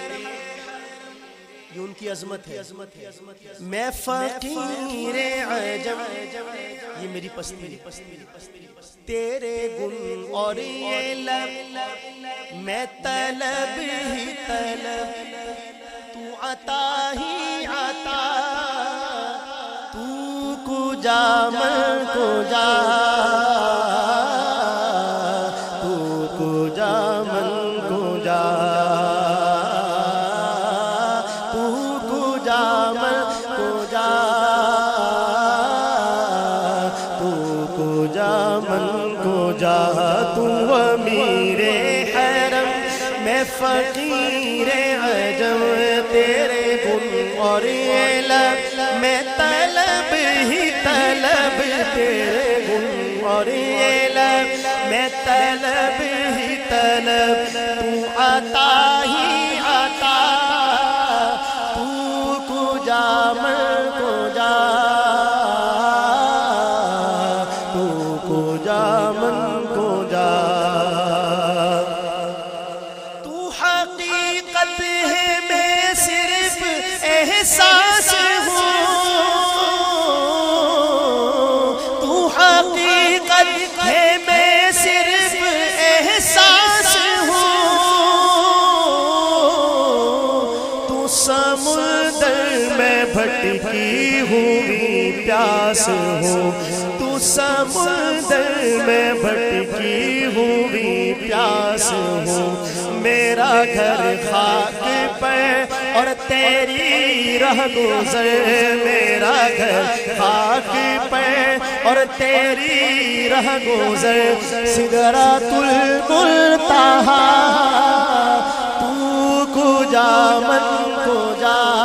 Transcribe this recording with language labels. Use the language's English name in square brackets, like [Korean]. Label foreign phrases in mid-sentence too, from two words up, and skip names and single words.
[Urdu] یہ ان کی عظمت ہے میں فقیر عجم یہ میری پستی تیرے گن اور یہ لب میں طلب ہی طلب عطا ہی عطا [Persian] تو کجا من کجا تو کجا من کجا تو کجا من کجا تو کجا من [Urdu] کجا تو امیر حرم میں فقیر عجم تیرے گن اور علم میں طلب ہی طلب تیرے گن اور علم میں طلب ہی طلب تو عطا ہی عطا [Persian] تو کجا من کجا تو کجا من کجا [Urdu] احساس ہوں تو حقیقت ہے میں صرف احساس ہوں تو سمندر میں بھٹکی ہوئی پیاس ہوں تو سمندر میں بھٹکی ہوئی پیاس ہوں میرا گھر خاک پر اور تیری رہ گزر میرا گھر خاک پہ اور تیری رہ گزر سدرۃ المنتہا [Persian] تو کجا من کجا